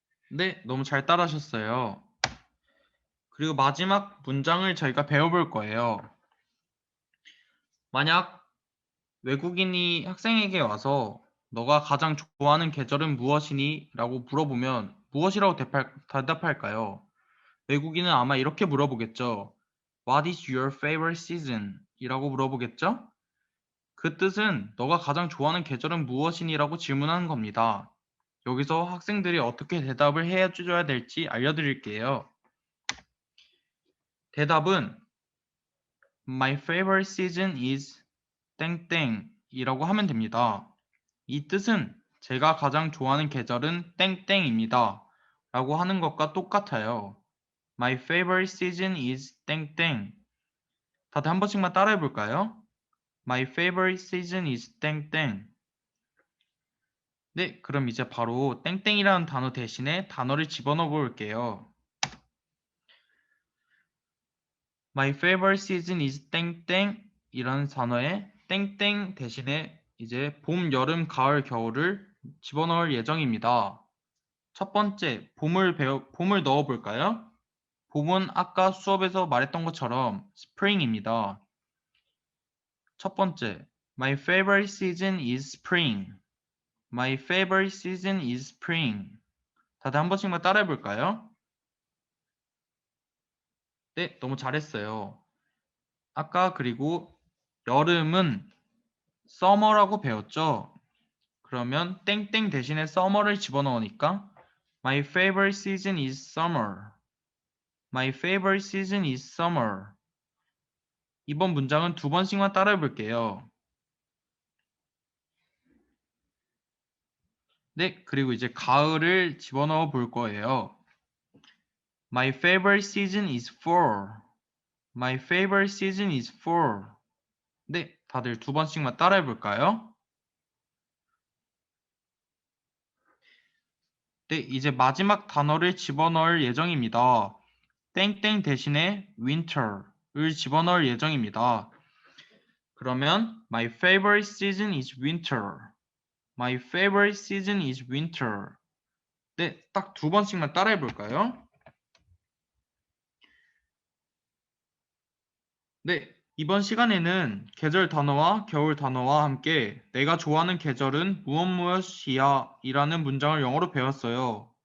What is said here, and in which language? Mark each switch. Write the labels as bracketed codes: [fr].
[ko] 네, 너무 잘 따라하셨어요. 그리고 마지막 문장을 저희가 배워볼 거예요. 만약 외국인이 학생에게 와서 너가 가장 좋아하는 계절은 무엇이니? 라고 물어보면 무엇이라고 대답할까요? 외국인은 아마 이렇게 물어보겠죠. [en] What is your favorite season? [ko] 이라고 물어보겠죠? 그 뜻은 너가 가장 좋아하는 계절은 무엇이니? 라고 질문하는 겁니다. 여기서 학생들이 어떻게 대답을 해줘야 될지 알려드릴게요. 대답은 My favorite season is 땡땡이라고 하면 됩니다. 이 뜻은 제가 가장 좋아하는 계절은 땡땡입니다. 라고 하는 것과 똑같아요. [en] My favorite season is 땡땡. [ko] 다들 한 번씩만 따라해 볼까요? [en] My favorite season is 땡땡. [ko] 네, 그럼 이제 바로 땡땡이라는 단어 대신에 단어를 집어넣어 볼게요. My favorite season is 땡땡 이라는 단어에 땡땡 대신에 이제 봄, 여름, 가을, 겨울을 집어넣을 예정입니다. 첫 번째, 봄을 넣어 볼까요? 봄은 아까 수업에서 말했던 것처럼 spring입니다. 첫 번째, [en] My favorite season is spring. My favorite season is spring. [ko] 다들 한 번씩만 따라해 볼까요? 네, 너무 잘했어요. 아까 그리고 여름은 summer라고 배웠죠? 그러면 땡땡 대신에 summer를 집어넣으니까 [en] My favorite season is summer. My favorite season is summer. [ko] 이번 문장은 두 번씩만 따라해 볼게요. 네, 그리고 이제 가을을 집어넣어 볼 거예요. [en] My favorite season is fall. My favorite season is fall. [ko] 네, 다들 두 번씩만 따라해 볼까요? 네, 이제 마지막 단어를 집어넣을 예정입니다. 땡땡 대신에 winter를 집어넣을 예정입니다. 그러면 [en] My favorite season is winter. My favorite season is winter. [ko] 네, 딱 두 번씩만 따라해 볼까요? 네, 이번 시간에는 계절 단어와 겨울 단어와 함께 내가 좋아하는 계절은 무엇이야 이라는 문장을 영어로 배웠어요.